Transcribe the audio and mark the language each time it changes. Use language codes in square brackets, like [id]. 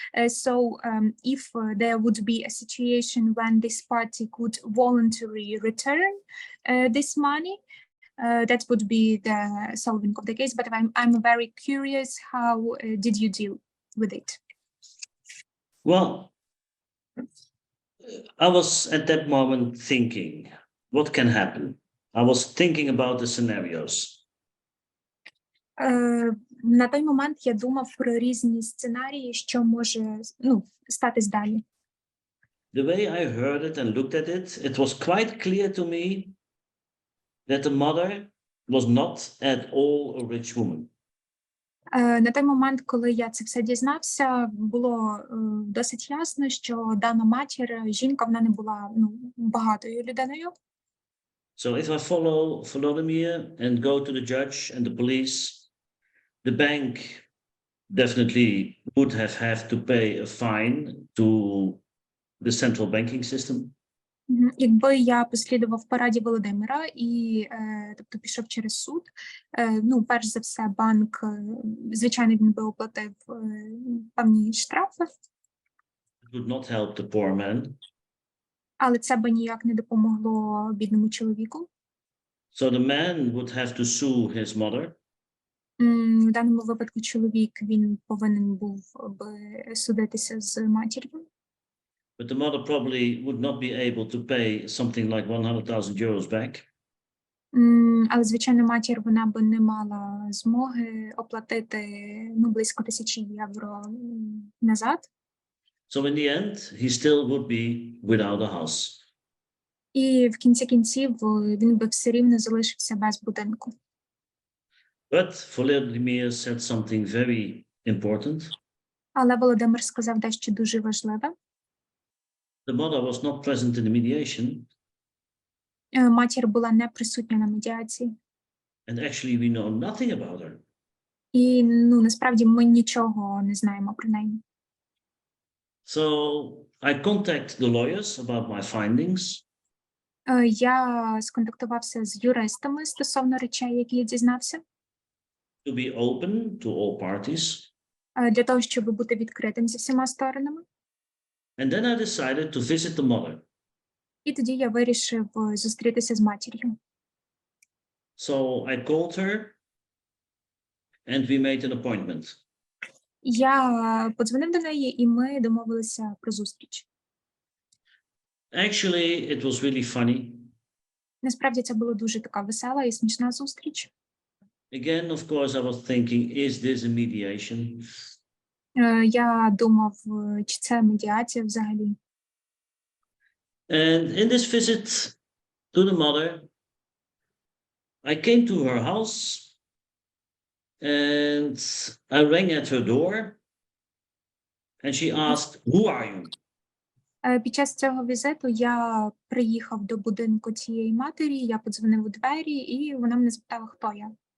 [en] So if there would be a situation when this party could voluntarily return this money, that would be the solving of the case. But I'm very curious, how did you deal with it? Well, I was at that moment thinking, what can happen? I was thinking about the scenarios. [uk] На той момент я думав про різні сценарії, що може статись далі. [en] the way I heard it and looked at it, it was quite clear to me that the mother was not at all a rich woman. [uk] На той момент, коли я це все дізнався, було досить ясно, що дана матір, жінка, вона не була багатою людиною. [en] So if I follow Volodymyr and go to the judge and the police, the bank definitely would have to pay a fine to the central banking system. [uk] Якби я послідував пораді Володимира і, тобто, пішов через суд, перш за все, банк, звичайно, він би оплатив певні штрафи. [en] It would not help the poor man. [uk] Але це би ніяк не допомогло бідному чоловіку. [en] So the man would have to sue his mother. [uk] В даному випадку чоловік, він повинен був би судитися з матір'ю. [en] But the mother probably would not be able to pay something like 100,000 euros back. [uk] Але, звичайно, матір, вона би не мала змоги оплатити близько 1000 євро назад. [en] So in the end, he still would be without a house. [uk] І в кінці кінців він би все рівно залишився без будинку. [en] But Volodymyr said something very important. [uk] Але Володимир сказав дещо дуже важливе. [en] The mother was not present in the mediation. [uk] Матір була не присутня на медіації. [en] And actually we know nothing about her. [uk] І, насправді, ми нічого не знаємо про неї. [en] So I contact the lawyers about my findings. [uk] Я сконтактувався з юристами стосовно речей, які я дізнався. [en] To be open to all parties. [uk] Для того, щоб бути відкритим зі всіма сторонами. [en] And then I decided to visit the mother. [uk] І тоді я вирішив зустрітися з матір'ю. [en] So I called her and we made an appointment. [uk] Я подзвонив до неї, і ми домовилися про зустріч. [en] Actually, it was really funny. [uk] Насправді, це була дуже така весела і смішна зустріч. [en] Again, of course, I was thinking, is this a mediation? [uk] Я думав, чи це медіація взагалі. [en] And in this visit to the mother, I came to her house and I rang at her door and she asked, who are you? [uk] Під час цього візиту я приїхав до будинку цієї матері, я подзвонив у двері, і вона мене запитала, хто я.